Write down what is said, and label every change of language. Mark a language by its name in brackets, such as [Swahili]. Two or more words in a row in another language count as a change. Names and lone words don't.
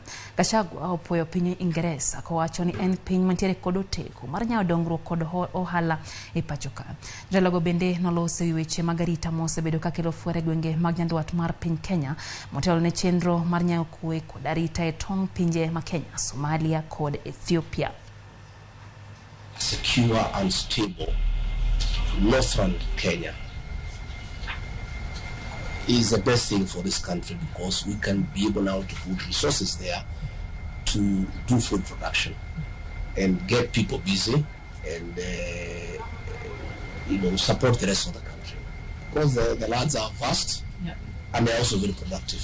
[Luo (Kenya and Tanzania)] Gachagua opuoyo piny Ingresa kowacho ni en piny mantiere kod oteko mar nyawo dongruok kod ohala e pacho ka. Jalogo bende noloso weche mag arita mosebedo ka kelo fuere gwenge mag nyandwat mar piny Kenya motelo ne chenro mar nyawo kwe kod arita e tong' pinje ma Kenya, Somalia kod Ethiopia. [English] Secure and stable northern Kenya is the best thing for this country, because we can be able now to put resources there to do food production and get people busy and support the rest of the country, because the lands are vast and they're also very productive.